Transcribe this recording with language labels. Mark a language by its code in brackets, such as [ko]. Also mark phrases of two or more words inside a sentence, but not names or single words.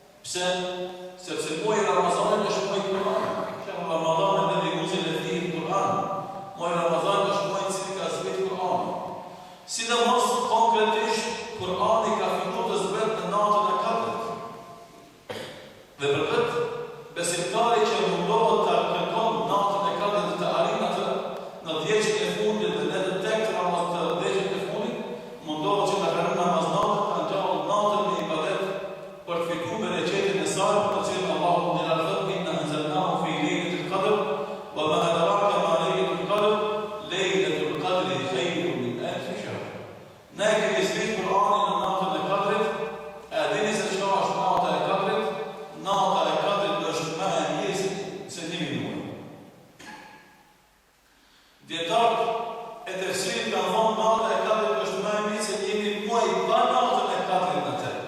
[sq] Pse? Sepse muaji Ramazanit është muaji i Kur'anit. [ar] شهر رمضان الذي أنزل فيه القرآن. [sq] Muaji Ramazan është muaji i cili ka zbritur Kur'ani. Sidomos konkretisht Kur'ani ka filluar të zbret në natën e Kadrit. Dhe për këtë, besimtari që mundohet të kërkon natën e Kadrit të arrijë atë në 10 e fundit dhe në tek Ramazan të 10 e fundit, mundohet që ta kalon namazin të ngjallë natën me ibadet për të fituar bereqetin e saj, për të cilën Allahu dhe Allah [ar] إنا أنزلناه في ليلة القدر وما أدراك ما ليلة القدر ليلة القدر خير من ألف شهر. [sq] Ne kemi zbritur Kur'anin në natën e Kadrit, e dini se çka është nata e Kadrit? Nata e Kadrit është më e mirë se 1 muaj. Dietarët e tefsirit kanë thënë nata e Kadrit është më e mirë se 1 muaj pa natën e Kadrit në të.